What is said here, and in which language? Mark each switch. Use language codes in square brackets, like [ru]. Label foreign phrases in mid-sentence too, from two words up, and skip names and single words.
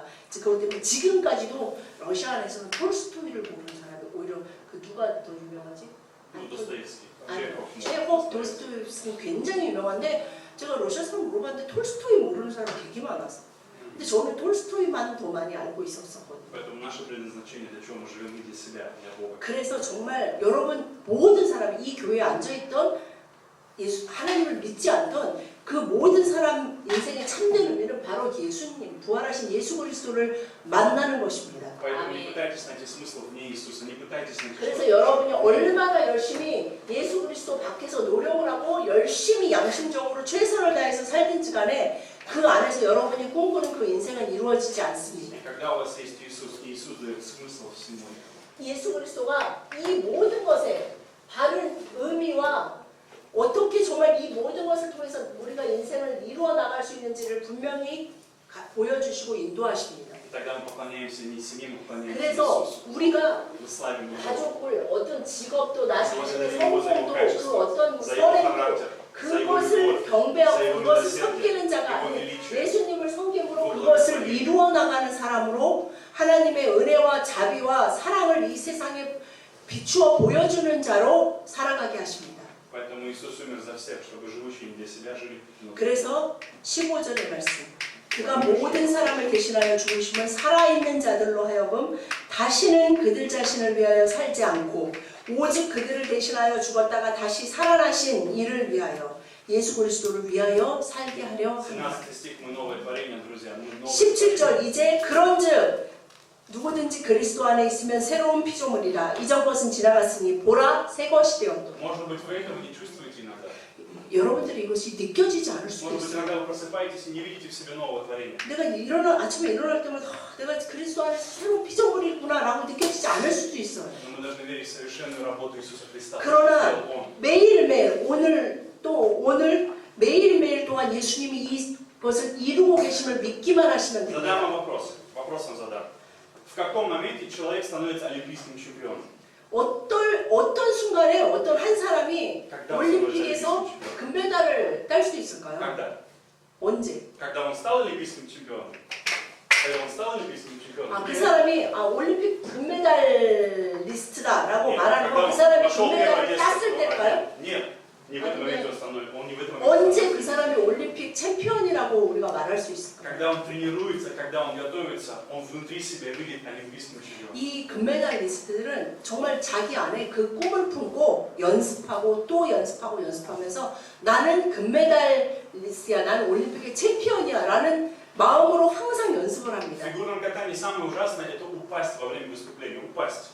[ko] 그것 때문에 지금까지도 러시아 안에서는 톨스토이를 모르는 사람이 오히려 그 누가 더 유명하지? Достоевский. 체홉, 도스토옙스키는 굉장히 유명한데 제가 러시아 사람 물어봤는데 톨스토이 모르는 사람 되게 많았어. 근데 저는 톨스토이만 더 많이 알고 있었거든요. [ru] Поэтому наше предназначение, для чего мы живем, не для себя, для Бога. [ko] 그래서 정말 여러분 모든 사람이 이 교회에 앉아있던 예수, 하나님을 믿지 않던 그 모든 사람 인생의 참된 의미는 바로 예수님, 부활하신 예수 그리스도를 만나는 것입니다. [ru] Поэтому не пытайтесь найти смысл вне Иисуса, не пытайтесь найти [ko] 그래서 여러분이 얼마나 열심히 예수 그리스도 밖에서 노력을 하고 열심히 양심적으로 최선을 다해서 살든지 간에 그 안에서 여러분이 꿈꾸는 그 인생은 이루어지지 않습니다. [ru] Когда у вас есть Иисус, и Иисус дает смысл всему. [ko] 예수 그리스도가 이 모든 것에 바른 의미와 어떻게 정말 이 모든 것을 통해서 우리가 인생을 이루어 나갈 수 있는지를 분명히 보여주시고 인도하십니다. [ru] Тогда мы поклоняемся не себе, мы поклоняемся [ko] 그래서 Иисусу. 우리가 [ru] Мы славим Его. [ko] 가족을 어떤 직업도 나 자신의 [ru] благодарим Его за Его [ko] 성공도 그 [ru] качество, [ko] 어떤 [ru] за Его [ko] 선행도 [ru] характер, за Его [ko] 그것을 [ru] любовь, [ko] 경배하고 [ru] за Его [ko] 그것을 [ru] милосердие, [ko] 섬기는 자가 [ru] Его [ko] 아닌 [ru] величие. [ko] 예수님을 섬김으로 [ru] Его [ko] 그것을 [ru] благословение. [ko] 이루어 나가는 사람으로 하나님의 은혜와 자비와 사랑을 이 세상에 비추어 보여주는 자로 살아가게 하십니다. [ru] Поэтому Иисус умер за всех, чтобы живущие не для себя жили. [ko] 그래서 15절의 말씀 그가 모든 사람을 대신하여 죽으심은 살아있는 자들로 하여금 다시는 그들 자신을 위하여 살지 않고 오직 그들을 대신하여 죽었다가 다시 살아나신 이를 위하여 예수 그리스도를 위하여 살게 하려 합니다. [ru] 17 стих, мы новое творение, друзья. Мы новое [ko] 17절 이제 그런즉 누구든지 그리스도 안에 있으면 새로운 피조물이라 이전 것은 지나갔으니 보라 새 것이 되었도다. [ru] Может быть, вы этого не чувствуете иногда. [ko] 여러분들이 이것이 느껴지지 않을 수도 [ru] Может быть, [ko] 있어요. [ru] иногда вы просыпаетесь и не видите в себе нового творения. [ko] 내가 아침에 일어날 때마다 내가 그리스도 안에서 새로운 피조물이구나 라고 느껴지지 않을 수도 있어요. [ru] Но мы должны верить в совершенную работу Иисуса Христа. [ko] 그러나 [ru] Сделал Он. [ko] 매일매일 오늘 매일매일 동안 예수님이 이것을 이루고 계심을 믿기만 하시면 [ru] Задам [ko] 됩니다. [ru] вам вопрос. Вопрос вам задам. В каком моменте человек становится олимпийским чемпионом? [ko] 어떤 순간에 어떤 한 사람이 [ru] Когда он становится [ko] 올림픽에서 [ru] олимпийским чемпионом? [ko] 금메달을 딸 수도 있을까요? [ru] Когда? [ko] 언제? [ru] Когда он стал олимпийским чемпионом? Когда он стал олимпийским чемпионом? [ko] 그 사람이 올림픽 금메달 리스트다라고 [ru] Нет, [ko] 말하는 건 [ru] когда [ko] 그 [ru] он [ko] 사람이 [ru] пошел первое [ko] 금메달을 [ru] место, [ko] 땄을 때일까요? [ru] Нет, не в этом моменте он становится. Он не в этом [ko] 언제 [ru] моменте. [ko] 그 사람이 올림픽 챔피언이라고 우리가 말할 수 있을까요? [ru] Когда он тренируется, когда он готовится, он внутри себя видит олимпийским чемпионом. [ko] 이 금메달 리스트들은 정말 자기 안에 그 꿈을 품고 연습하고 또 연습하고 연습하면서 나는 금메달 리스트야, 나는 올림픽의 챔피언이야 라는 마음으로 항상 연습을 [ru] В [ko] 합니다. [ru] фигурном катании самое ужасное это упасть во время выступления, упасть.